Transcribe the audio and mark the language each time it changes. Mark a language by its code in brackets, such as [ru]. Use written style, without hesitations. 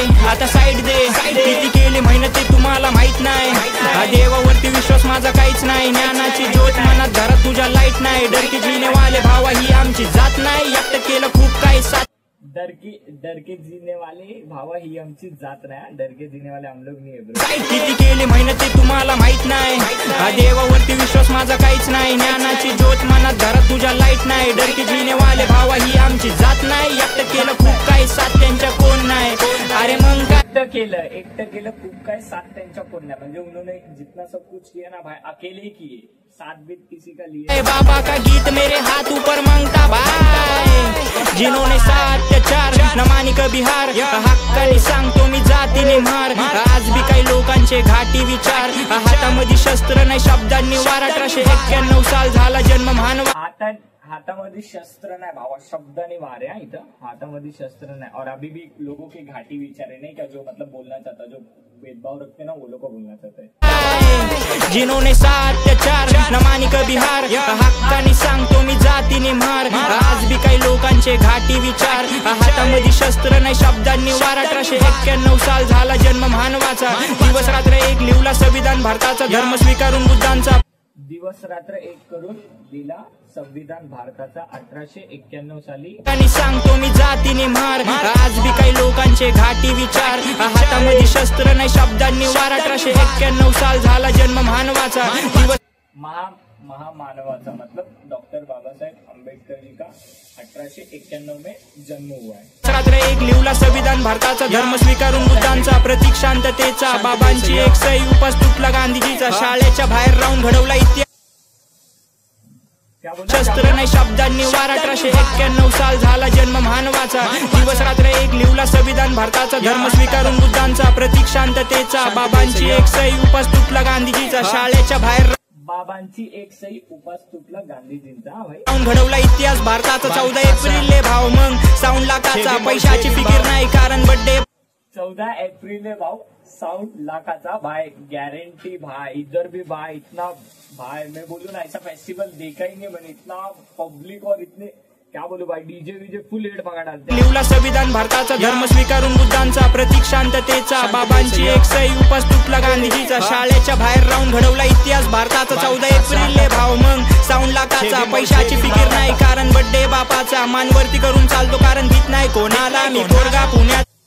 [mr] आता साईड दे, किती केली मेहनत तुम्हाला माहित नाही. देवावर देवावरती विश्वास माझा काहीच नाही, ज्ञानाची ज्योत मनात घरात तुझ्या लाईट नाही, डरकी जीने वाले भावा ही आमची जात नाही, एकटं केलं खूप काही साथ [hi] डरके जीने वाले भावा ही आमची जात नाही, डरके जीने वाले हम लोग नहीं है ब्रो. [mr] काय किती केली मेहनत ते तुम्हाला माहित नाही, देवावरती विश्वास माझा काहीच नाही, ज्ञानाची ज्योत मनात घरात तुझ्या लाईट नाही, डरकी जीने वाले भावा ही आमची जात नाही, एकटं केलं खूप काही साथ त्यांच्या कोण नाही. अरे मग काय एकटं केलं खूप काय साथ त्यांच्या कोण नाही, म्हणजे [hi] उन्होंने जितना सब कुछ किया ना भाई अकेले किए, साथ भी किसी का लिए. बाबा का गीत मेरे हाथ ऊपर मांगता भाई, जिन्होंने अत्याचार न मानी कभी हार, [mr] हक्काने सांगतो मी जातीने मार, आज भी काही लोकांचे घाटी विचार, हातामध्ये शस्त्र नाही शब्दांनी वार, 1891 साल झाला जन्म मानवा. हातामध्ये शस्त्र नाही भावा, शब्दाने वार [hi] है इथं, हातामध्ये शस्त्र नहीं, और अभी भी लोगों के घाटी विचार है नहीं क्या, जो मतलब बोलना चाहता, जो भेदभाव रखते ना वो लोग को बोलना चाहते हैं. जिन्होंने अत्याचार न मानी कभी हार, [mr] हक्काने सांगतो मी जातीने मार, आज भी काही लोकांचे घाटी विचार, हातामध्ये शस्त्र नाही शब्दांनी वार, 1891 साल झाला जन्म मानवाचा, दिवस रात्र एक लिवला संविधान भारताचा, धर्म स्वीकारून बुद्धांचा, दिवस रात्र एक करून दिला संविधान भारताचा 1891 साली. आणि सांगतो मी जातीने मार, आज भी काही लोकांचे घाटी विचार, हातामध्ये शस्त्र नाही शब्दांनी वार, 1891 साल झाला जन्म मानवाचा, दिवस [hi] महामानवाचा मतलब डॉक्टर बाबा साहेब अम्बेडकर जी का 1891 में जन्म हुआ है. [mr] रात्र एक लिवला संविधान भारताचा, धर्म स्वीकारून बुद्धांचा, प्रतीक शांततेचा, बाबांची एक सही उपास तुटला गांधीजीचा, शाळेच्या बाहेर राहून घडवला इतिहास, शस्त्र नाही शब्दांनी वार, 1891 साल झाला जन्म मानवाचा, दिवस रात्र एक लिवला संविधान भारताचा, धर्म स्वीकारून बुद्धांचा, प्रतीक शांततेचा, बाबांची एक सही उपास तुटला गांधीजीचा, शाळेच्या बाहेर बाबांची एक सही उपास तुटला गांधीजींचा, घडवला इतिहास भारताचा, 14 एप्रिल भाव मग साऊंड लाखाचा, पैशाची फिकीर नाही कारण बर्थडे, 14 एप्रिल भाव साउंड लाखाचा [hi] भाई, गारंटी भाई, इधर भी भाई इतना भाई, मैं बोलूँ ना ऐसा फेस्टिवल देखा ही नहीं मैंने, इतना पब्लिक और इतने क्या बोलू भाई, डीजे वीजे फुल हेड पका डालते. [mr] लिवला संविधान भारताचा, धर्म स्वीकारून बुद्धांचा, प्रतीक शांततेचा, बाबांची एक सही उपास तुटला गांधीजीचा, शाळेच्या बाहेर राहून घडवला इतिहास भारताचा, 14 एप्रिल भाव मग साऊंड लाखाचा, पैशाची फिकीर नाही कारण बर्थडे बापाचा, मानवरती करून चालतो कारण भीत नाही कोणाला, मी पोरगा पुण्यात,